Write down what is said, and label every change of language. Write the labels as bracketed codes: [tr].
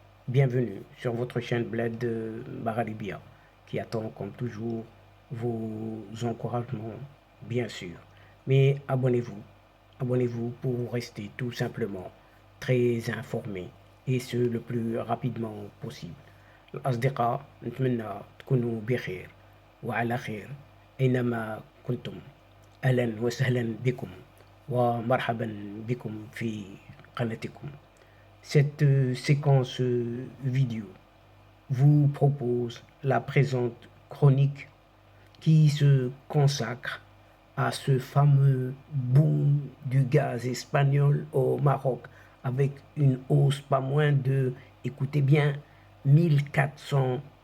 [fr] Bienvenue sur votre chaîne Bled de Baralibia qui attend comme toujours vos encouragements, bien sûr. Mais abonnez-vous pour rester tout simplement très informé et ce le plus rapidement possible. [ar] الأصدقاء نتمنى تكونوا بخير وعلى خير أينما كنتم. أهلا وسهلا بكم ومرحبا بكم في قناتكم. [fr] Cette séquence vidéo vous propose la présente chronique qui se consacre à ce fameux boom du gaz espagnol au Maroc avec une hausse pas moins de, écoutez bien, 1400%.